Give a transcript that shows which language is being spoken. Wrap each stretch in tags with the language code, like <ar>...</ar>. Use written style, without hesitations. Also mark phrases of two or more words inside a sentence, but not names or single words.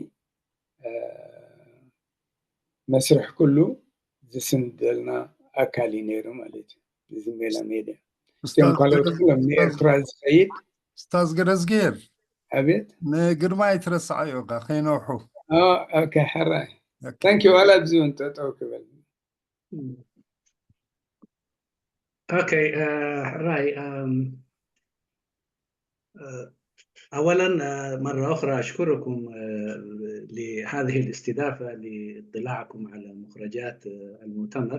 <ti>መስርሕ ኩሉ ዝስንደልና ኣካል እዩ ነይሩ ማለት እዩ። እዚ ሜላ ሜድያ እዚኦም ካልኦት ኩሎም ንኤርትራ ዝኸይድ ኡስታዝ ገረዝጌር ኣቤት ንግርማይ ትረሳዓዮ ከይነውሑ ኦኬ ሕራይ ታንኪ ዋላ ብዙ እንጠጠው ክበል</ti> <ar>اوكي راي اولا مره اخرى اشكركم لهذه الاستضافه لاطلاعكم على مخرجات المؤتمر.</ar>